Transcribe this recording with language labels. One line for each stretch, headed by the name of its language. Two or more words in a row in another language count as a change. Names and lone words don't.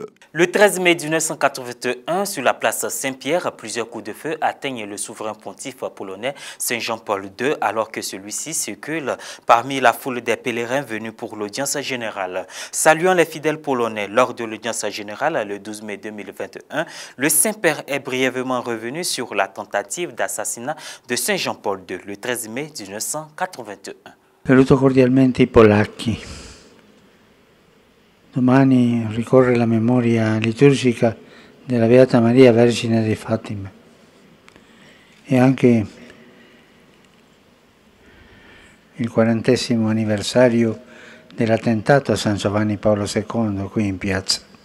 French: Le 13 mai 1981, sur la place Saint-Pierre, plusieurs coups de feu atteignent le souverain pontife polonais Saint Jean-Paul II alors que celui-ci circule parmi la foule des pèlerins venus pour l'audience générale. Saluant les fidèles polonais lors de l'audience générale le 12 mai 2021, le Saint-Père est brièvement revenu sur la tentative d'assassinat de Saint Jean-Paul II le 13 mai 1981.
Italian: Saluto cordialmente i polacchi. Domani ricorre la memoria liturgica della Beata Maria Vergine di Fatima e anche il 40° anniversario dell'attentato a San Giovanni Paolo II qui in piazza.